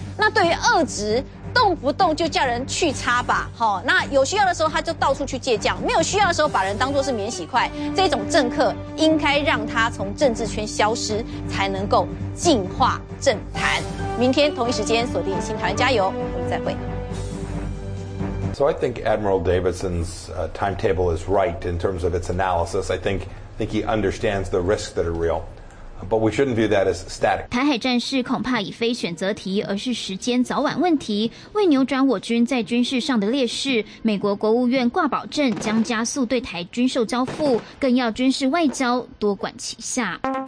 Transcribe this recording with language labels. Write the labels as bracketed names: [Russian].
[Chinese] 那对于恶职动不动就叫人去擦吧，齁，那有需要的时候他就到处去借将，没有需要的时候把人当作是免洗筷，这种政客应该让他从政治圈消失，才能够净化政坛。明天同一时间锁定新台湾加油，我们再会。 [English] So I think Admiral Davidson's timetable is right in terms of its analysis. I think he understands the risks that are real. But we shouldn't view that as static. [Chinese] 台海战事恐怕已非选择题，而是时间早晚问题。为扭转我军在军事上的劣势，美国国务院挂保证将加速对台军售交付，更要军事外交多管齐下。